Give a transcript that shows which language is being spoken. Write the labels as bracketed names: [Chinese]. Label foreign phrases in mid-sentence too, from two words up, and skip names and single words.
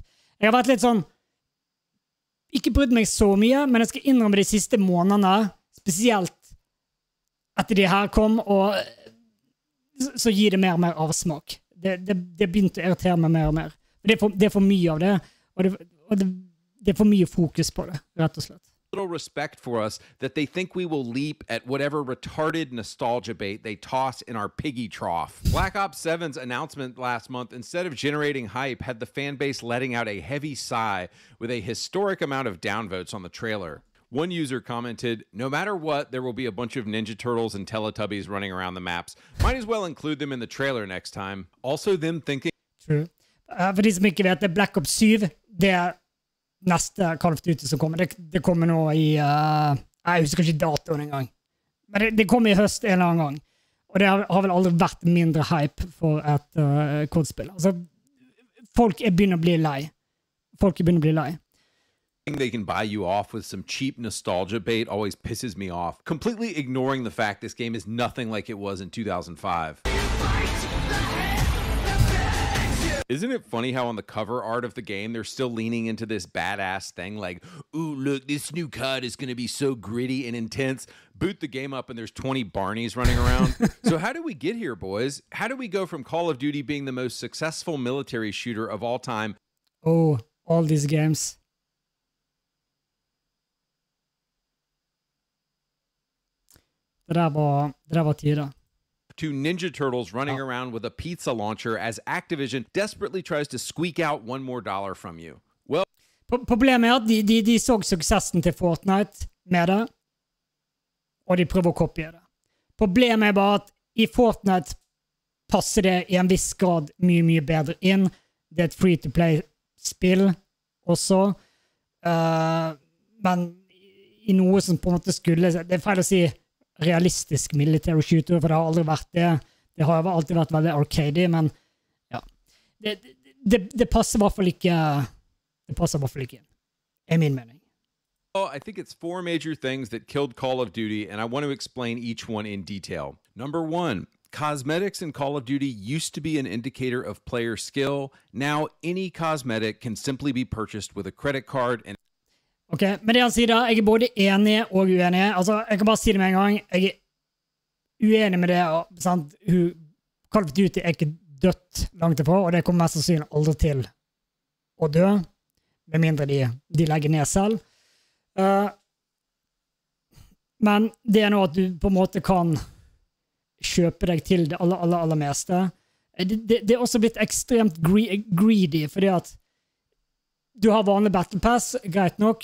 [Norwegian] Jeg har vært litt sånn, ikke brydd meg så mye, men jeg skal innrømme de siste månedene, spesielt etter de her kom, og så gir det mer og mer avsmak. Det begynte å irritere meg mer og mer. Det er for mye av det, og det er for mye fokus på det, rett og slett. [English] Little respect for us that they think we will leap at whatever retarded nostalgia bait they toss in our piggy trough. Black Ops 7's announcement last month, instead of generating hype, had the fan base letting out a heavy sigh with a historic amount of downvotes on the trailer. One user commented, "No matter what, there will be a bunch of Ninja Turtles and Teletubbies running around the maps. Might as well include them in the trailer next time." Also them thinking... True. [Norwegian] For de som ikke vet det, Black Ops 7, det er neste Call of Duty som kommer. Det kommer nå i... jeg husker ikke datoen en gang. Men det kommer i høst en eller annen gang. Og det har vel aldri vært mindre hype for et kodspill. Altså, folk begynner å bli lei. [English] They can buy you off with some cheap nostalgia bait always pisses me off, completely ignoring the fact this game is nothing like it was in 2005. Isn't it funny how on the cover art of the game they're still leaning into this badass thing like, "Ooh, look, this new COD is going to be so gritty and intense." Boot the game up and there's 20 Barneys running around. So how do we get here, boys? How do we go from Call of Duty being the most successful military shooter of all time? Oh, all these games. [Norwegian] Det der var tida. [English] To Ninja Turtles running around with a pizza launcher as Activision desperately tries to squeak out $1 more from you. [Norwegian] Well, problemet er at de så suksessen til Fortnite med det, og de prøver å kopiere det. Problemet er bare at I Fortnite passer det I en viss grad mye bedre inn. Det er et free-to-play-spill også. Men I noe som på en måte skulle... Det er feil å si realistisk [English] military shooter, [Norwegian] for det har aldri vært det. Det har alltid vært veldig arcade, men ja. Det passer I hvert fall ikke... Det passer I hvert fall ikke inn. Min mening. [English] Well, I think it's 4 major things that killed Call of Duty, and I want to explain each one in detail. Number 1, cosmetics in Call of Duty used to be an indicator of player skill. Now, any cosmetic can simply be purchased with a credit card. And [Norwegian] Ok, med det han sier da, jeg både enig og uenig. Altså, jeg kan bare si det med en gang. Jeg uenig med det. Sant? Call of Duty ikke dødt langt ifra, og det kommer mest sannsynlig aldri til å dø, med mindre de legger ned selv. Men det nå at du på en måte kan kjøpe deg til det aller meste. Det også blitt ekstremt greedy, fordi at du har vanlig Battle Pass, greit nok.